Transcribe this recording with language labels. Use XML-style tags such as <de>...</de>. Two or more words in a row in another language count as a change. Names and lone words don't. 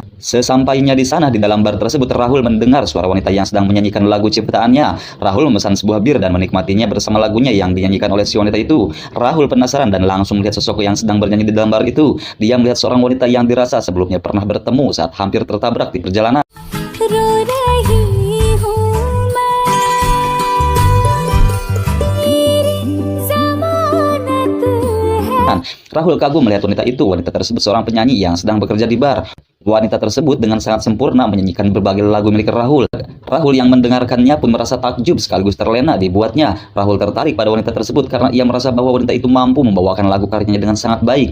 <id>Sesampainya di sana, di dalam bar tersebut Rahul mendengar suara wanita yang sedang menyanyikan lagu ciptaannya. Rahul memesan sebuah bir dan menikmatinya bersama lagunya yang dinyanyikan oleh si wanita itu. Rahul penasaran dan langsung melihat sosok yang sedang bernyanyi di dalam bar itu. Dia melihat seorang wanita yang dirasa sebelumnya pernah bertemu saat hampir tertabrak di perjalanan.</id> <hi>रो रही हूँ मैं, तेरी ज़मानत है।</hi> <id>Rahul kagum melihat wanita itu. Wanita tersebut seorang penyanyi yang sedang bekerja di bar. Wanita tersebut dengan sangat sempurna menyanyikan berbagai lagu milik Rahul. Rahul yang mendengarkannya pun merasa takjub sekaligus terlena dibuatnya. Rahul tertarik pada wanita tersebut karena ia merasa bahwa wanita itu mampu membawakan lagu karyanya dengan sangat baik.</id>